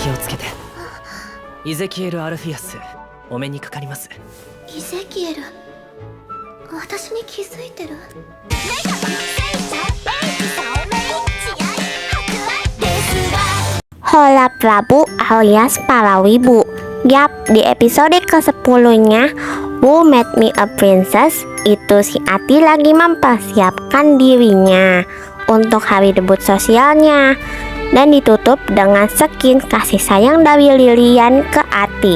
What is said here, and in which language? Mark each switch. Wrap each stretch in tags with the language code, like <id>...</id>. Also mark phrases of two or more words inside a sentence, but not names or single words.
<ja>をつけて。イゼキエル・アルフィアス、お目にかかります。イゼキエル、私に気づいてる？</ja> <id>Hola Prabu alias para wibu. Yap, di episode ke-10-nya Who Made Me a Princess, itu si Ati lagi mempersiapkan dirinya untuk hari debut sosialnya, dan ditutup dengan skin kasih sayang dari Lilian ke Ati.</id>